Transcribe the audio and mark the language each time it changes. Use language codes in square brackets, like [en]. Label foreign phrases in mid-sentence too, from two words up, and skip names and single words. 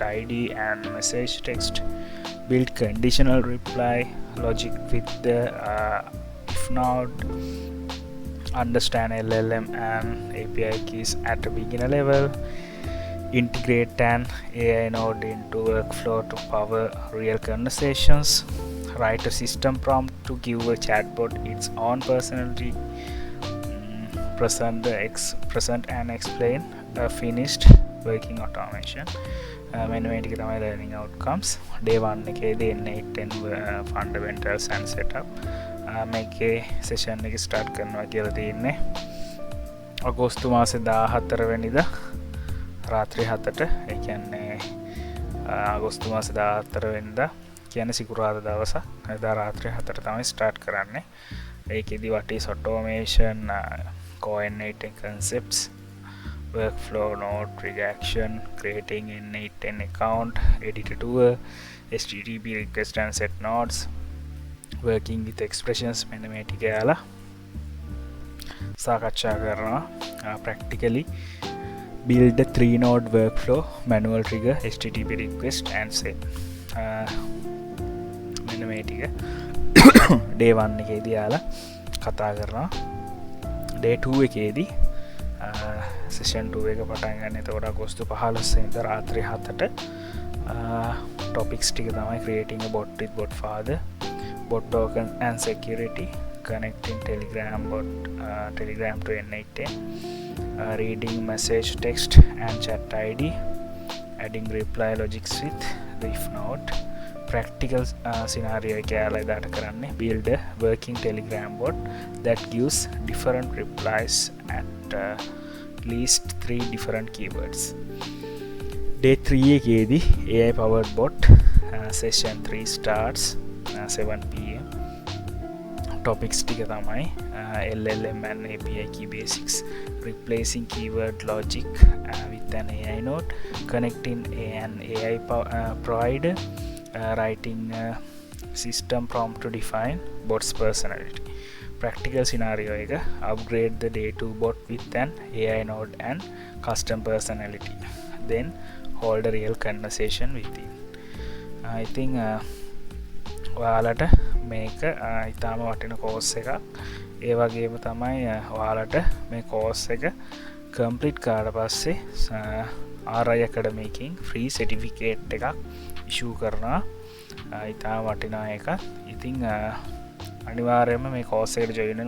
[en] ID and message text, build conditional reply logic with the if node, understand LLM and API keys at a beginner level, integrate an AI node into workflow to power real conversations, write a system prompt to give a chatbot its own personality, present and explain a finished working automation. [si] මෙන්න මේ ටික තමයි [en] learning outcomes. [si] day 1 එකේදී [en] N810 fundamentals and setup [si] මේකේ session එක start කරනවා කියලා තියෙන්නේ අගෝස්තු මාසේ 14 වෙනිදා රාත්‍රී 7ට. ඒ කියන්නේ අගෝස්තු මාසේ 14 වෙනිදා කියන්නේ සිකුරාදා දවසක්. එදා රාත්‍රී 4ට තමයි start කරන්නේ. ඒකෙදි [en] what is automation, core N810 concepts, workflow node trigger action, creating N810 account, editor tour, HTTP request and set nodes, working with expressions, [si] මෙන්න මේ ටික යාලා සාකච්ඡා කරනවා. [en] practically build a 3 node workflow, manual trigger, HTTP request and set. [si] මෙන්න මේ ටික day 1 එකේදී යාලා කතා කරනවා. day 2 එකේදී session 2 එක පටන් ගන්න. එතකොට අගෝස්තු 15 වෙනිදා රාත්‍රී 7ට topics ටික තමයි [en] creating a bot with bot father, bot token and security, connecting Telegram to N810, reading message text and chat ID, adding reply logics with the if node, practical scenario [si] එක යාලා දාට කරන්නේ [en] build a working Telegram bot that gives different replies at least 3 different keywords. day 3 එකේදී AI powered bot, session 3 starts 7 pm. topics [si] ටික තමයි [en] LLM and API key basics, replacing keyword logic with an AI node, connecting an AI provider, writing system prompt to define bot's personality. practical scenario එක upgrade the day 2 bot with an AI node and custom personality, then hold a real conversation with it. I think [si] ඔයාලට මේක ඉතාම වටින course එකක්. ඒ වගේම තමයි ඔයාලට මේ course එක complete කරලා පස්සේ RI Academy එකකින් [en] free certificate [si] එකක් issue කරනවා. ඉතාම වටිනා එකක්. ඉතින් අනිවාර්යයෙන්ම මේ course එකට join වෙන්න.